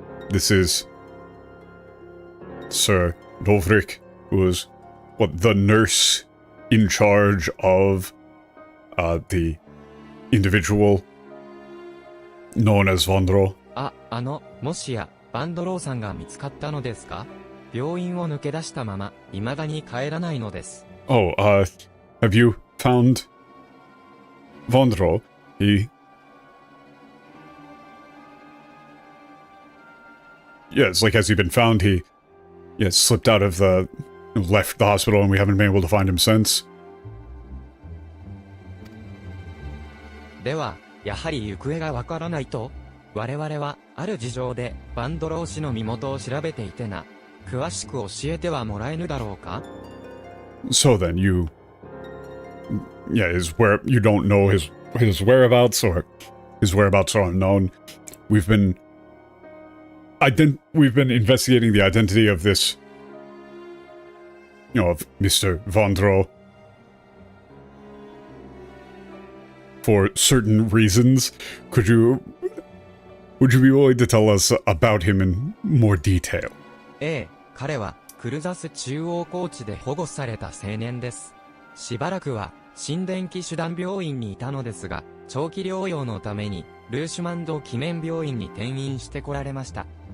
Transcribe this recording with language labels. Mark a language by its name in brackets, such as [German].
[English] This is... Sir, Dolfric, who was, the nurse in charge of, the individual known as Vondro. [Japanese] もしや、バンドローさんが見つかったのですか？病院を抜け出したまま、未だに帰らないのです。 [English] Oh, have you found Vondro? Yeah, it's like, has he been found? He slipped out of left the hospital and we haven't been able to find him since. [Japanese] では、やはり行方がわからないと？我々は、ある事情で、バンドロー氏の身元を調べていてな。詳しく教えてはもらえぬだろうか？ [English] So then, you don't know his whereabouts, or his whereabouts are unknown. We've been investigating the identity of this, of Mr. Vondro for certain reasons. Would you be willing to tell us about him in more detail? [Japanese] ええ、彼はクルザス中央高地で保護された青年です。しばらくは新電気手段病院にいたのですが、長期療養のためにルーシュマンド記念病院に転院してこられました。